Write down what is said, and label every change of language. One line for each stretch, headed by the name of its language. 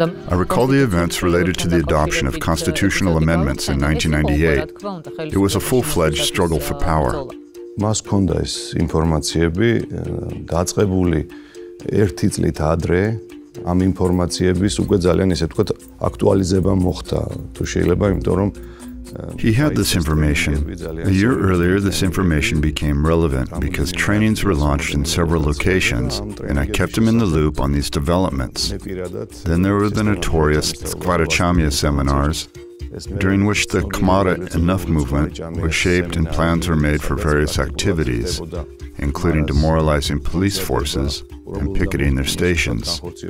English: I recall the events related to the adoption of constitutional amendments in 1998. It was a full-fledged struggle for power.
Georgian: Მას ჰქონდა ეს ინფორმაციები დაწყებული ერთი წლით ადრე ამ ინფორმაციების უკვე ძალიან ესე ვთქვათ აქტუალიზება მოხდა თუ შეიძლება იმიტომ რომ
English: He had this information. A year earlier, this information became relevant because trainings were launched in several locations, and I kept him in the loop on these developments. Then there were the notorious Skvarachamya seminars, during which the Kamara Enough movement was shaped and plans were made for various activities, including demoralizing police forces and picketing their stations.